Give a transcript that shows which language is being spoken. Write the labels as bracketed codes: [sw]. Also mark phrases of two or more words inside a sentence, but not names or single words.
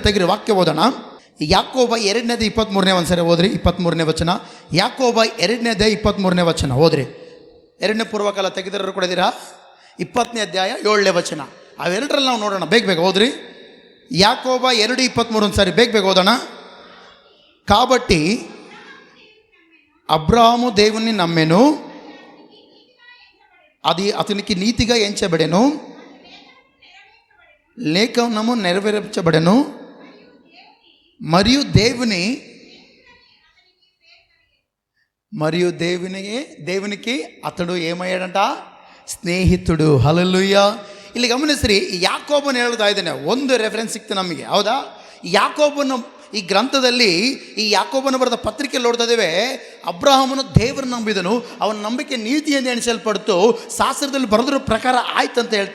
[kn] ತೆಗಿರಿ ವಾಕ್ಯ ಓದೋಣ. ಯಾಕೋಬ 2ನೇದು 23ನೇ ಒಂದ್ಸರಿ ಓದ್ರಿ. 23ನೇ ವಚನ. ಯಾಕೋಬ 2ನೇದು 23ನೇ ವಚನ ಓದ್ರಿ. 2ನೇ ಪೂರ್ವಕಾಲ ತೆಗೆದಿರೋ ಕೊಡಿದ್ದೀರಾ? 20ನೇ ಅಧ್ಯಾಯ 7ನೇ ವಚನ. ಅವೆರಡರಲ್ಲಿ ನಾವು ನೋಡೋಣ. ಬೇಗ ಓದ್ರಿ. ಯಾಕೋಬ 2:23 ಒಂದ್ಸರಿ ಬೇಗ ಓದೋಣ. [te] కాబట్టి అబ్రాహాము దేవుని నమ్మెను, అది అతనికి నీతిగా ఎంచబడెను, లేఖనము నెరవేర్చబడెను, మరియు దేవునికి అతడు ఏమయ్యాడంట? [kn] ಸ್ನೇಹಿತುಡು. ಹಲ್ಲೆಲೂಯಾ. ಇಲ್ಲಿ ಗಮನಿಸ್ರಿ, ಯಾಕೋಬನು ಹೇಳ್ತಾ ಇದ್ದಾನೆ. ಒಂದು ರೆಫರೆನ್ಸ್ ಸಿಕ್ತು ನಮಗೆ, ಹೌದಾ? ಯಾಕೋಬನು ಈ ಗ್ರಂಥದಲ್ಲಿ, ಈ ಯಾಕೋಬನು ಬರೆದ ಪತ್ರಿಕೆಯಲ್ಲಿ ನೋಡ್ತಾ ಇದ್ದೇವೆ, ಅಬ್ರಹಾಮನು ದೇವರನ್ನು ನಂಬಿದನು, ಅವನ ನಂಬಿಕೆ ನೀತಿ ಎಂದು ಎಣಿಸಲ್ಪಡ್ತು, ಶಾಸ್ತ್ರದಲ್ಲಿ ಬರೆದ್ರ ಪ್ರಕಾರ ಆಯ್ತು ಅಂತ ಹೇಳ್ತೆ.